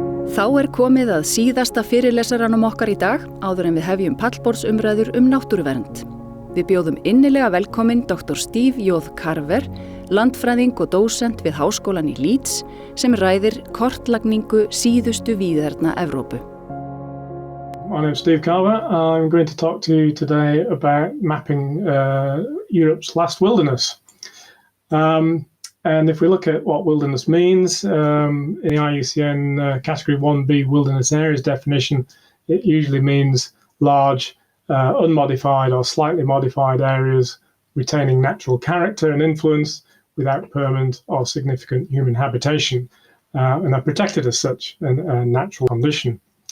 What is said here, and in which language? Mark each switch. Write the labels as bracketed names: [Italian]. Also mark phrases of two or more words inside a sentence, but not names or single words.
[Icelandic] Þá komið að síðasta fyrirlesaranum okkar í dag, áður en við hefjum pallborðsumræður náttúruvernd. Við bjóðum innilega velkominn Dr. Steve J. Carver, landfræðing og dósent við Háskólanum í Leeds, sem ræðir kortlagningu síðustu víðerna Evrópu. [English] My name is Steve Carver. I'm going to talk to you today about mapping Europe's last wilderness. And if we look at what wilderness means, in the IUCN Category 1B wilderness areas definition, it usually means large, unmodified or slightly modified areas retaining natural character and influence without permanent or significant human habitation, and are protected as such, a natural condition.